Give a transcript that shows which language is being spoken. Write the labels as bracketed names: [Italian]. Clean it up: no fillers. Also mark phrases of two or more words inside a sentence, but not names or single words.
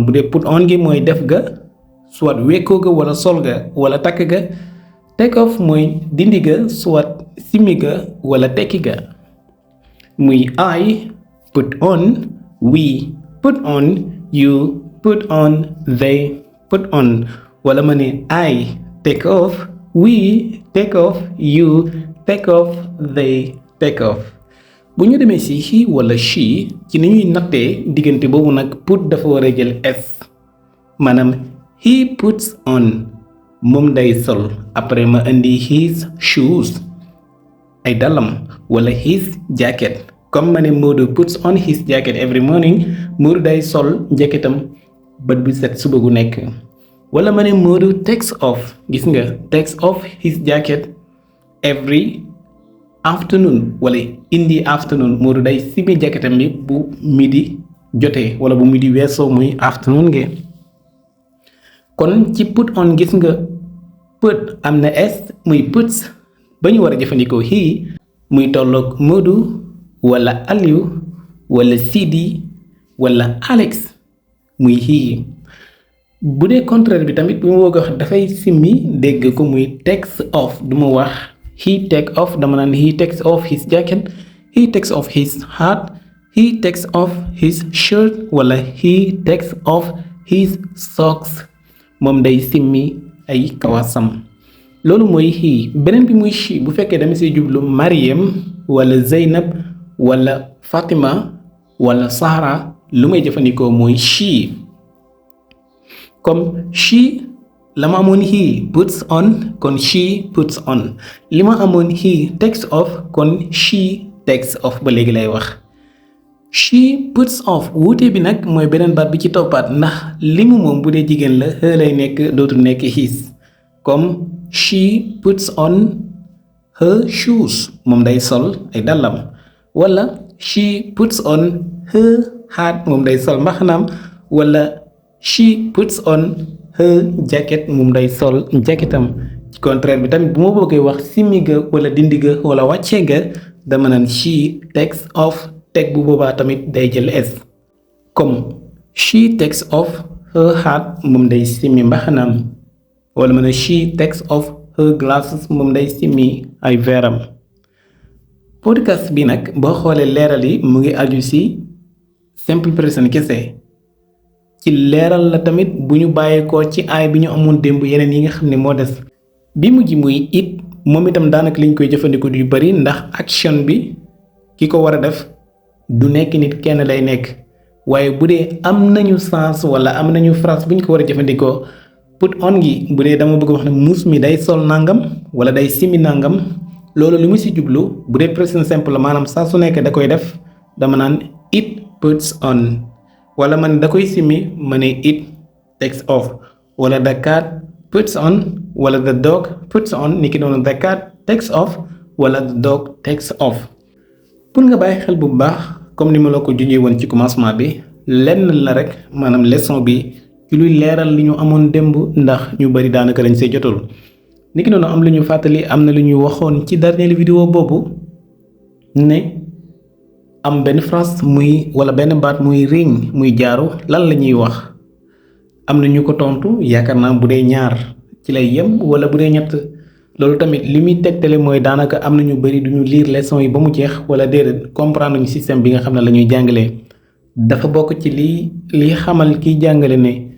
[Wolof] bu dee [English] put on [Wolof] gi mooy def ga, soit wekkoo ga wala sol ga wala takk ga. [English] take off [Wolof] mooy dindi ga, soit simi ga wala tekki ga. [English] muy I put on, we put on, you put on, they put on. [Wolof] wala ma ne [English] I take off, we take off, you take off, they take off. [Wolof] bu ñu demee ci he wala she ci ni ñuy nattee diggante boobu nag put dafa war a jël s, maanaam [English] he puts on, [Wolof] moom day sol. après ma indi [English] his shoes, [Wolof] ay dàllam, wala [English] his jacket. comme [Wolof] ma ne [English] Modou puts on his jacket every morning, [Wolof] Modou day sol jacketam bët bu set suba gu nekk. wala ma ne Modou [English] takes off, [Wolof] gis nga [English] takes off his jacket every afternoon wala in the afternoon. [Wolof] Modou day simi jacketam bi bu midi jotee wala bu midi weesoo, muy afternoon ge. kon ci [English] put on [Wolof] gis nga put am na s muy puts ba ñu war a jëfandikoo he muy tolloog Modou wala Aliou wala Sidi wala Alex muy he. bu dee contraire bi tamit bu ma bëgg a wax dafay simmi dégg ko muy [English] takes off, [Wolof] du ma wax he take off, dama naan [English] he takes off his jacket, he takes off his hat, he takes off his shirt wala he takes off his socks. [Wolof] moom day simmi ay kawasam. loolu mooy he. beneen bi muy she bu fekkee dama siy jublu Mariam wala Zeynab wala Fatima wala Sahara, lu may jëfandikoo mooy she. comme she la ma amoon [English] he puts on [Wolof] kon [English] she puts on [Wolof] li ma amoon [English] he takes off [Wolof] kon [English] she takes off [Wolof] ba léegi lay wax [English] she puts off [Wolof] wuute bi nag mooy beneen baat bi ci toppaat ndax li mu moom bu dee jigéen la her lay nekk dootul nekk his comme [English] she puts on her shoes [Wolof] moom day sol ay dàllam wala [English] she puts on her hat [Wolof] moom day sol mbaxanaam wala [English] she puts on her jacket [Wolof] moom day sol jacketam ci contraire bi tamit bu ma bëggee wax simmi ga wala dindi ga wala wàccee ga dama naan [English] she takes off [Wolof] teg bu boobaa tamit day jël s comme [English] she takes off her hat [Wolof] moom day simmi mbaxanaam wala ma ne [English] she takes off her glasses [Wolof] moom day simmi ay veeram podcast bi nag boo xoolee leeral yi mu ngi aju ci [English] simple present [Wolof] kese ci leeral la tamit bu ñu bàyyeekoo ci aay bi ñu amoon démb yeneen yi nga xam ne moo des bi mujj muy it moom itam daanaka liñ koy jëfandikoo yu bari ndax action bi ki ko war a def du nekk nit kenn lay nekk waaye bu dee am nañu sens wala am nañu phrase bu ñu ko war a jëfandikoo [English] put on [Wolof] gi bu dee dama bëgg wax ne muus mi day sol nangam wala day simi nangam loolu li mu ci jublu bu dee [English] present simple [Wolof] maanaam saa su nekk da koy def dama naan [English] it puts [Wolof] on wala man da koy simi ma ne [English] it takes off [Wolof] wala [English] the cat puts on [Wolof] wala [English] the dog puts on [Wolof] ni ki noonu [English] the cat takes off [Wolof] wala [English] the dog takes off [Wolof] pour nga bàyyi xel bu baax comme ni ma la ko junjee woon ci commencement bi lenn la rek maanaam leçon bi ci luy leeral li ñu amoon démb ndax ñu bari daanaka lañ see jotul ni ki noonu am lu ñu fàttali am na lu ñu waxoon ci dernier vidéo boobu ne am benn phrase muy wala benn baat muy ring muy jaaru lan la ñuy wax am na ñu ko tontu yaakaar naa bu dee ñaar ci lay yem wala bu dee ñett loolu tamit li muy tegtale mooy daanaka am na ñu bari duñu lire leçon yi ba mu jeex wala déedéet comprendre ñu système bi nga xam ne la ñuy jàngalee dafa bokk ci li xamal kiy jàngale ne